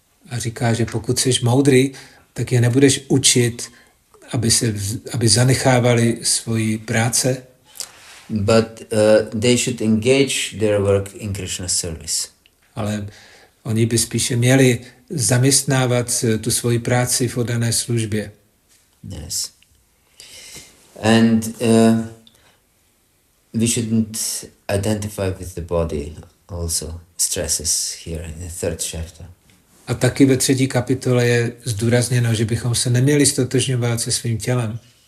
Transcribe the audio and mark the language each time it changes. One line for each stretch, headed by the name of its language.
Czech: A říká, že pokud jsi moudrý, tak je nebudeš učit, aby zanechávali svoji práce.
English: But they should engage their work in Krishna's service.
Czech: Ale oni by spíše měli zaměstnávat tu svoji práci v oddané službě.
English: Yes. And we shouldn't identify with the body also. Stresses here in the 3rd chapter.
Czech: A taky ve 3. kapitole je zdůrazněno, že bychom se neměli stotožňovat se svým tělem.